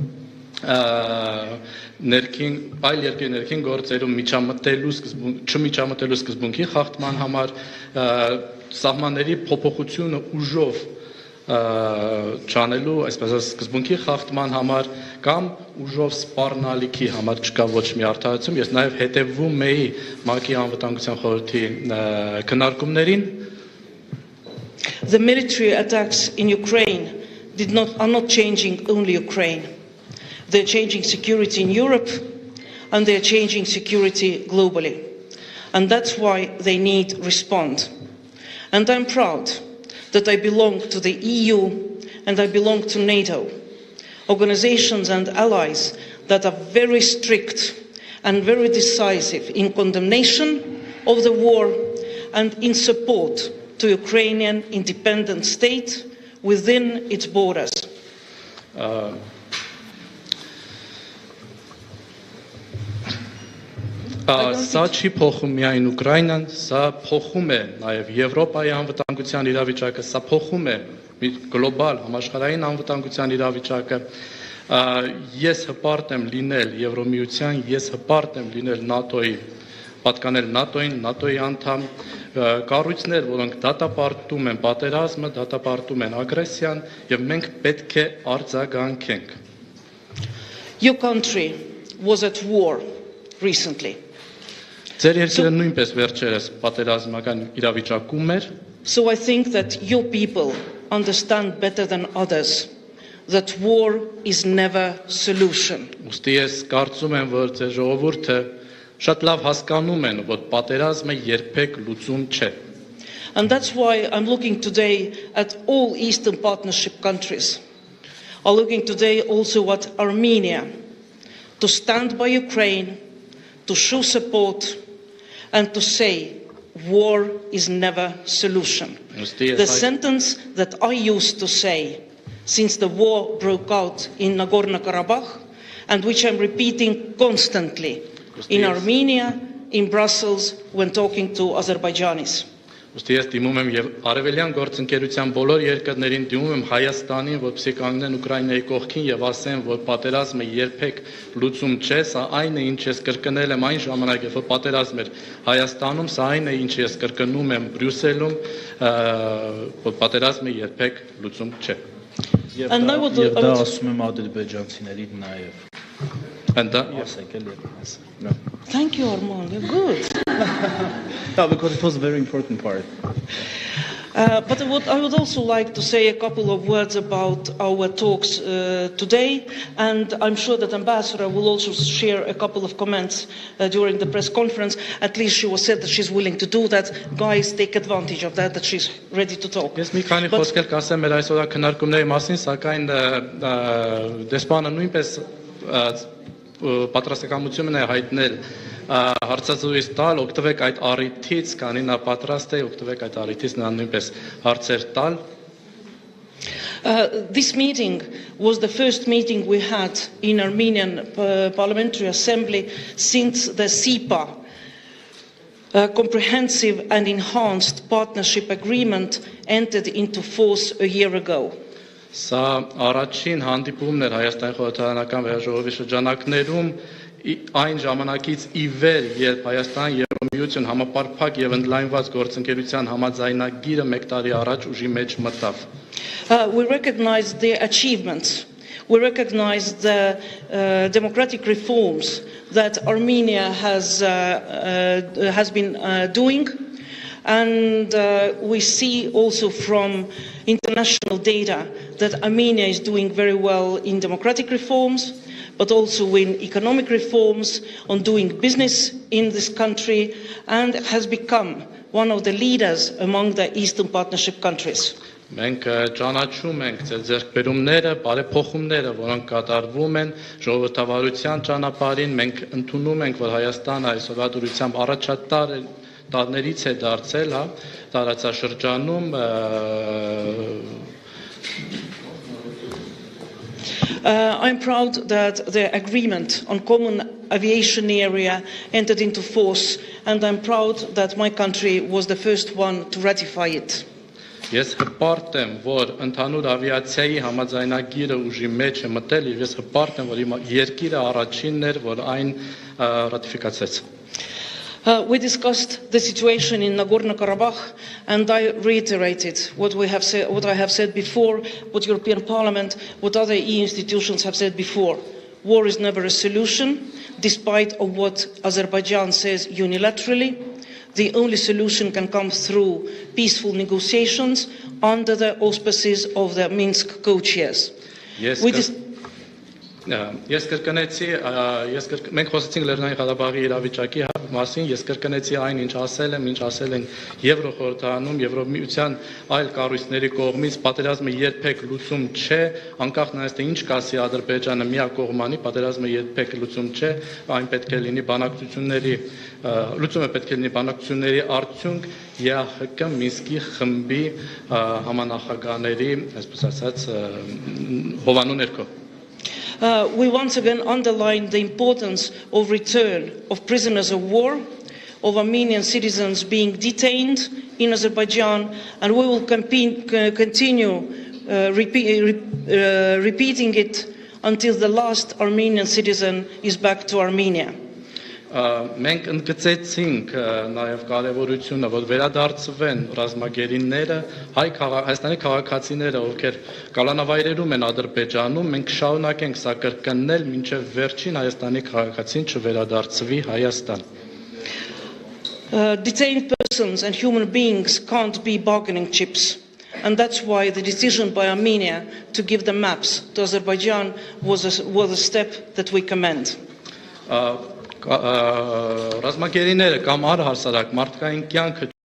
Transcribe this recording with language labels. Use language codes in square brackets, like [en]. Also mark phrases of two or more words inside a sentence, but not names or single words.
[hy] ներքին այլ երկրի ներքին գործերում չմիջամտելու սկզբունքի խախտման համար, սահմանների փոփոխությունը ուժով չանելու, այսպես ասած, սկզբունքի խախտման համար կամ ուժով սպառնալիքի համար չկա ոչ մի արդարացում։ Ես նաև հետևում էի ՄԱԿ-ի անվտանգության խորհրդի քննարկումներին։ [en] The military attacks in Ukraine are not changing only Ukraine. They're changing security in Europe, and they're changing security globally. And that's why they need to respond. And I'm proud that I belong to the EU and I belong to NATO, organizations and allies that are very strict and very decisive in condemnation of the war and in support to Ukrainian independent state within its borders. [hy] Սա չի փոխում միայն Ուկրաինան, սա փոխում է նաև Եվրոպայի անվտանգության իրավիճակը, սա փոխում է գլոբալ համաշխարհային անվտանգության իրավիճակը։ Ես հպարտ եմ լինել Եվրոմիության, ես հպարտ եմ լինել ՆԱՏՕ-ի, պատկանել ՆԱՏՕ-ին, ՆԱՏՕ-ի անդամ, կառույցներ, որոնք դատապարտում են պատերազմը, դատապարտում են ագրեսիան, եւ մենք պետք է արձագանքենք։ [en] Your country was at war recently. [hy] Ձեր երկիրը նույնպես վերջերս պատերազմական իրավիճակում էր։ [en] So I think that your people understand better than others that war is never solution. [hy] Ուստի ես կարծում եմ, որ ձեր ժողովուրդը շատ լավ հասկանում են, որ պատերազմը երբեք լուծում չէ։ [en] And that's why I'm looking today at all Eastern Partnership countries. I'm looking today also at Armenia to stand by Ukraine, to show support and to say war is never solution. The sentence that I used to say since the war broke out in Nagorno-Karabakh and which I'm repeating constantly in Armenia, in Brussels, when talking to Azerbaijanis. [hy] Ուստի ես դիմում եմ եւ արևելյան գործընկերության բոլոր երկրներին, դիմում եմ Հայաստանին, որպեսզի կանգնեն Ուկրաինայի կողքին եւ ասեն, որ պատերազմը երբեք լուծում չէ, սա այն է, ինչ ես կրկնել եմ այն ժամանակ, երբ որ պատերազմ էր Հայաստանում, սա այն է, ինչ ես կրկնում եմ Բրյուսելում, որ պատերազմը երբեք լուծում չէ։ Եվ դա ասում եմ ադրբեջանցիներին նաեւ։ Անդ ասեք էլ երբ ասեմ։ [en] Thank you, Arman. You're good. No, because it was a very important part. But I would also like to say a couple of words about our talks today, and I'm sure that Ambassador will also share a couple of comments during the press conference. At least she was said that she's willing to do that. Guys, take advantage of that she's ready to talk. [hy] Ես մի քանի խոսքեր կասեմ մեր այսօրվա քննարկումների մասին, սակայն դեսպանը նույնպես պատրաստակամություն է հայտնել հարցազրույց տալ, օգտվեք այդ առիթից, քանի նա պատրաստ է, օգտվեք այդ առիթից նա նույնպես հարցեր տալ։ [en] This meeting was the first meeting we had in Armenian Parliamentary Assembly since the SIPA comprehensive and enhanced partnership agreement entered into force a year ago. [hy] Սա առաջին հանդիպումն էր Հայաստանի խորհրդարանական վերաժողովի շրջանակներում այն ժամանակից ի վեր, երբ Հայաստան Եվրոմիություն համապարփակ եւ ընդլայնված գործընկերության համաձայնագիրը մեկ տարի առաջ ուժի մեջ մտավ։ [en] We recognize the achievements. We recognize the democratic reforms that Armenia has been doing, and we see also from international data that Armenia is doing very well in democratic reforms, but also in economic reforms, on doing business in this country, and has become one of the leaders among the Eastern Partnership countries. [hy] Մենք ճանաչում ենք ձեր ձեռքբերումները, բարեփոխումները, որոնք կատարվում են ժողովրդավարության ճանապարհին, մենք ընդունում ենք, որ Հայաստանը այսօրվա դուրսությամբ առաջատար տարներից է դարձել, հա, տարածաշրջանում [en] I'm proud that the agreement on common aviation area entered into force, and I'm proud that my country was the first one to ratify it. [hy] Ես հպարտ եմ, որ ընդհանուր ավիացիայի համաձայնագիրը ուժի մեջ է մտել, եւ ես հպարտ եմ, որ իմ երկիրը առաջինն էր, որ այն ռատիֆիկացրեց։ [en] We discussed the situation in Nagorno-Karabakh, and I reiterated what I have said before, what European Parliament, what other EU institutions have said before. War is never a solution, despite of what Azerbaijan says unilaterally. The only solution can come through peaceful negotiations under the auspices of the Minsk co-chairs. [hy] Ես կրկնեցի, մենք խոսեցինք Լեռնային Ղարաբաղի իրավիճակի մասին, ես կրկնեցի այն, ինչ ասել եմ Եվրոխորհրդարանում, Եվրոմիության այլ կառույցների կողմից, պատերազմը երբեք լուծում չէ, անկախ նայած թե ինչ կասի Ադրբեջանը միակողմանի, պատերազմը երբեք լուծում չէ, այն պետք է լինի բանակցությունների, լուծումը պետք է լինի բանակցությունների արդյունք ԵԱՀԿ Մինսկի խմբի համանախագահների, այսպես ասած, հովանու ներքո։ [en] We once again underline the importance of return of prisoners of war, of Armenian citizens being detained in Azerbaijan, and we will continue repeating it until the last Armenian citizen is back to Armenia. [hy] Մենք ընդգծեցինք նաև կարևորությունը, որ վերադարձվեն ռազմագերիները, Հայաստանի քաղաքացիները, ովքեր կալանավայրերում են Ադրբեջանում, մենք շարունակենք սա կրկնել, մինչև վերջին Հայաստանի քաղաքացին չվերադարձվի Հայաստան։ [en] Detained persons and human beings can't be bargaining chips, and that's why the decision by Armenia to give the maps to Azerbaijan was a step that we commend. [hy] Ռազմագերիները կամ առհասարակ մարդկային կյանքը